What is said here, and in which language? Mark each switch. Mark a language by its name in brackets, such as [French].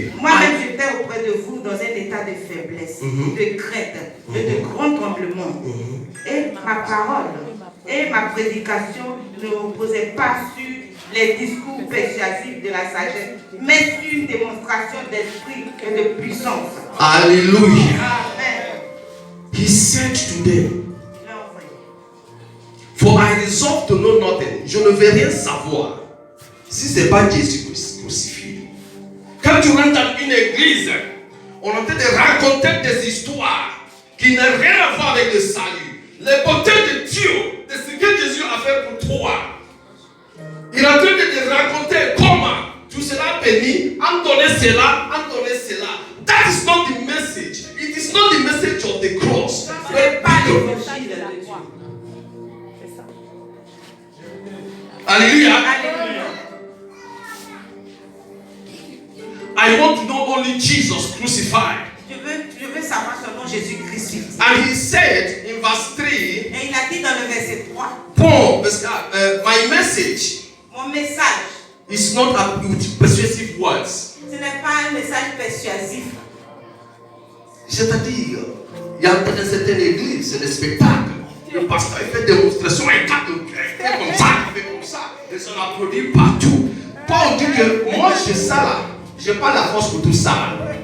[French] Moi-même, j'étais auprès de vous dans un état de faiblesse, de crainte et de grand tremblement. Et ma parole et ma prédication ne reposaient pas sur les discours persuasifs de la sagesse, mais sur une démonstration d'esprit et de puissance. Alléluia. Amen. [English] He said to them, for I resolve to know nothing. [French] Je ne vais rien savoir si ce n'est pas Jésus crucifié. Quand tu rentres dans une église, on est en train de raconter des histoires qui n'ont rien à voir avec le salut. Les beautés de Dieu, de ce que Jésus a fait pour toi. Il est en train de te raconter comment tu seras béni, en donner cela, en donner cela. [English] That is not the message. It is not the message of the cross. [French] Ce n'est pas l'évangile de Dieu. Alléluia. Alléluia. [English] I want to know only Jesus crucified. [French] Je veux savoir seulement Jésus crucifié. [English] And he said in verse 3, [French] Et il a dit dans le verset 3, [English] Paul, my message [French] mon message, [English] is not with persuasive words. [French] ce n'est pas un message persuasif. C'est-à-dire, il y a dans certaines églises, c'est des spectacles. Le pasteur fait des démonstrations, il fait comme ça, il fait comme ça, et ça applaudit partout. Paul dit que moi, j'ai ça là, je n'ai pas la force pour tout ça.